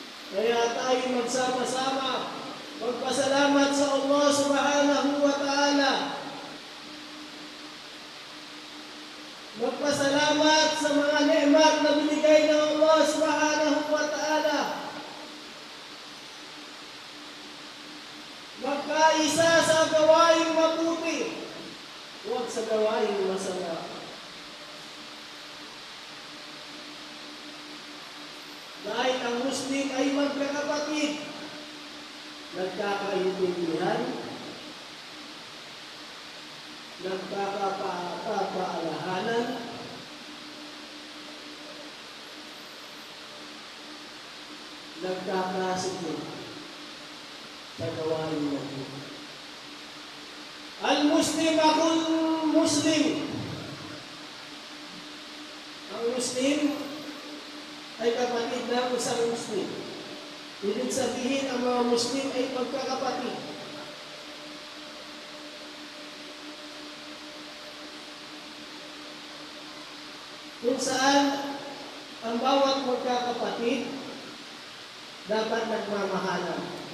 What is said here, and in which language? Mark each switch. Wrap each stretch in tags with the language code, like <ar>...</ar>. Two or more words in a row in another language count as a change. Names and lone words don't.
<tl>Kaya tayo magsama-sama, magpasalamat sa Allah</tl> <ar>سبحانه وتعالى.</ar> <tl>Magpasalamat sa mga ni'mat na binigay ng Allah</tl> <ar>سبحانه وتعالى.</ar> <tl>Magkaisa sa gawaing mabuti, huwag sa gawaing masama. Dahil ang Muslim ay magkakapatid, nagkakaintindihan, nagkakapaalahanan, nagkakasunod sa gawain natin.</tl> <ar>المسلم أخو المسلم.</ar> <tl>Ang Muslim ay kapatid ng isang Muslim. Ibig sabihin, ang mga Muslim ay magkakapatid. Kung saan ang bawat magkakapatid dapat nagmamahalan.</tl>